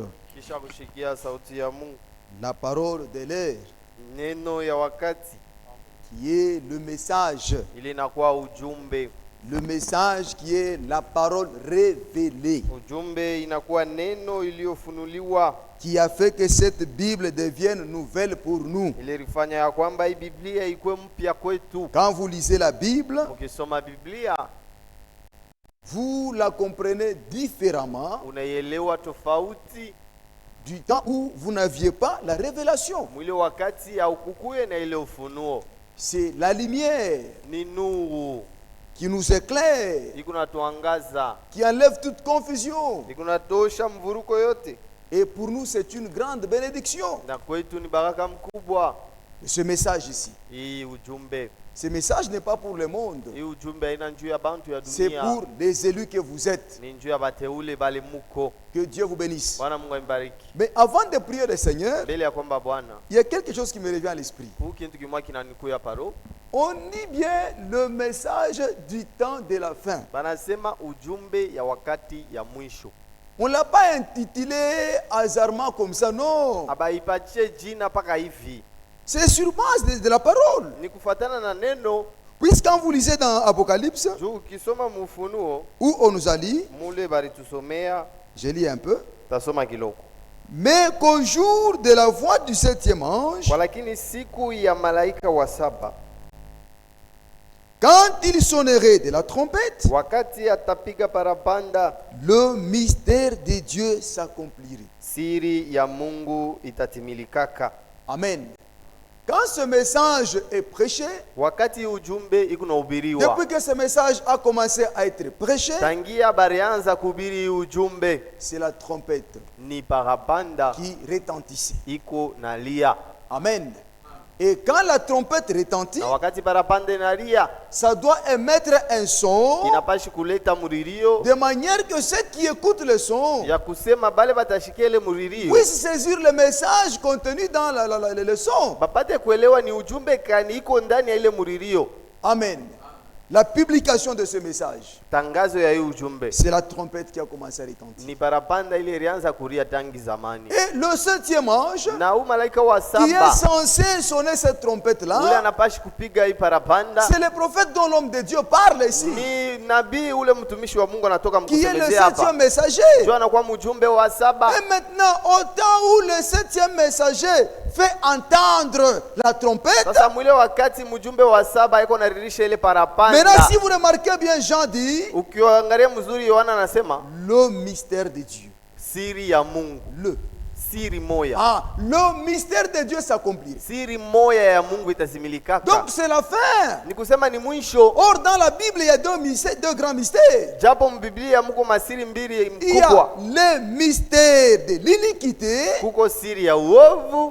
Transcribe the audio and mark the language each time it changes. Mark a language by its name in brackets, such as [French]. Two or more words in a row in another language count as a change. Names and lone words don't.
[Swahili] Kisha kushikia sauti ya Mungu, [French] de l'heure [Swahili] neno ya wakati, [French] qui est le message [Swahili] ili inakuwa ujumbe. [French] le message qui est la parole révélée [Swahili] Ujumbe inakuwa neno iliyofunuliwa, [French] qui a fait que cette Bible devienne nouvelle pour nous. [Swahili] ilifanya ya kwamba hii Biblia ikuwe mpya kwetu. [French] Quand vous lisez la Bible, [Swahili] Ukisoma Biblia [French] vous la comprenez différemment [Swahili] unaielewa tofauti [French] du temps où vous n'aviez pas la révélation. [Swahili] mwile wakati haukukuye na ile ufunuo. [French] C'est la lumière [Swahili] Ni nuru [French] qui nous éclaire, [Swahili] iko natuangaza, [French] qui enlève toute confusion. [Swahili] iko natosha mvuruko yote, [French] Et pour nous, c'est une grande bénédiction. [Swahili] na kwetu ni baraka mkubwa. [French] Ce message ici, [Swahili] Hii ujumbe, [French] ce message n'est pas pour le monde, [Swahili] hii ujumbe haina njuu ya bantu ya [French] c'est [Swahili] dunia, [French] pour les élus que vous êtes. [Swahili] ni njuu ya bateule bale muko. [French] Que Dieu vous bénisse. [Swahili] Bwana Mungu amibariki. [French] Mais avant de prier le Seigneur, [Swahili] Mbele ya kwamba Bwana, [French] il y a quelque chose qui me revient à l'esprit. [Swahili] huu kintu kimwa kinanikuya paro, [French] On dit bien le message du temps de la fin. [Swahili] banasema ujumbe ya wakati ya mwisho. [French] On ne l'a pas intitulé hasardement comme ça, non. [Swahili] Abaipatie jina paka hivi, [French] C'est sur base de la parole. [Swahili] ni kufatana na neno. [French] Puisque quand vous lisez dans Apocalypse, [Swahili] Juu ukisoma mufunuo [French] où on nous a dit, [Swahili] mule baritusomea, [French] je lis un peu, [Swahili] tasoma kiloko. [French] mais qu'au jour de la voix du septième ange, [Swahili] Walakini siku ya malaika wa saba, [French] quand il sonnerait de la trompette, [Swahili] wakati atapiga parapanda, [French] le mystère de Dieu s'accomplirait. [Swahili] siri ya Mungu itatimilikaka. Amen. [French] Quand ce message est prêché, [Swahili] Wakati ujumbe iko nahubiriwa, [French] depuis que ce message a commencé à être prêché, [Swahili] tangia barianza kuhubiri ujumbe, [French] c'est la trompette [Swahili] ni parapanda [French] qui retentissait. [Swahili] iko nalia, Amen. [French] Et quand la trompette retentit, [Swahili] na wakati parapanda inalia, [French] ça doit émettre un son [Swahili] inapashi kuleta muririo [French] de manière que ceux qui écoutent le son [Swahili] ya kusema bale batashikia ile muririo [French] puissent saisir le message contenu dans le son. [Swahili] bapate kuelewa ni ujumbe kani iko ndani ya ile muririo. Amen. [French] La publication de ce message, [Swahili] Tangazo ya hii ujumbe [French] c'est la trompette qui a commencé à retentir. [Swahili] ni parapanda ile ilianza kuria tangi zamani, [French] Et le septième ange, [Swahili] na huu malaika wa [French] qui est [Swahili] saba [French] censé sonner cette [Swahili] ule [French] trompette-là, [Swahili] anapashi kupiga hii parapanda, [French] c'est le prophète dont l'homme de Dieu parle ici, [Swahili] ni nabii ule mtumishi wa Mungu anatoka [French] qui est le [Swahili] mkusemezea hapa, [French] septième messager. [Swahili] ndio anakuwa mjumbe wa saba. [French] Et maintenant, au temps où le septième messager fait entendre la trompette, [Swahili] Sasa mwile wakati mjumbe wa saba iko naririsha ile parapanda, [French] maintenant si vous remarquez bien, Jean dit, [Swahili] ukiangalia mzuri, Yohana anasema [French] le mystère de Dieu. [Swahili] siri ya Mungu, siri moya, [French] le mystère de Dieu s'accomplirait. [Swahili] siri moya ya Mungu itazimilikaka. [French] Donc c'est la fin. [Swahili] Ni kusema ni mwisho. [French] Or dans la Bible, il y a deux grands mystères. [Swahili] Japo mbiblia muko masiri mbili [French] Il y a [Swahili] mkubwa, [French] le mystère mystère de l'iniquité [Swahili] kuko siri ya uovu